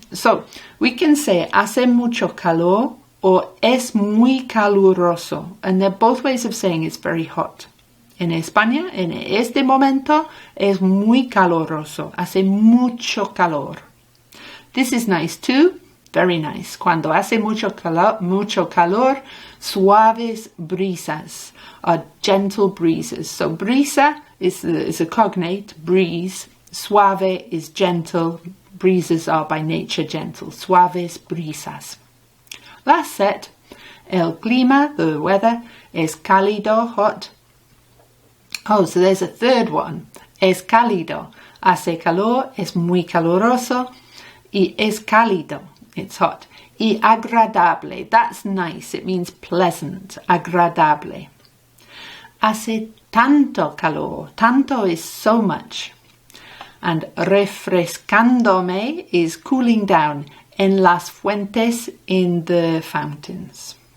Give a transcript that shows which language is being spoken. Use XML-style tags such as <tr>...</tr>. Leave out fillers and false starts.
<en>So we can say</en> <es>hace mucho calor or es muy caluroso.</es> <en>And they're both ways of saying it's very hot.</en> <es>En España, en este momento, es muy caluroso. Hace mucho calor.</es> <en>This is nice too. Very nice.</en> <es>Cuando hace mucho calor, suaves brisas</es> <en>are gentle breezes. So brisa is a cognate, breeze. Suave is gentle. Breezes are by nature gentle.</en> <es>Suaves brisas.</es> <en>Last set.</en> <es>El clima,</es> <en>the weather,</en> <es>es cálido, hot.</es> <en>Oh, so there's a third one.</en> <es>Es cálido. Hace calor, es muy caloroso. Y es cálido,</es> <en>it's hot.</en> <es>Y agradable,</es> <en>that's nice, it means pleasant, agradable.</en> <es>Hace tanto calor, tanto</es> <en>is so much. And refrescándome is cooling down,</en> <es>en las fuentes,</es> <en>in the fountains.</en>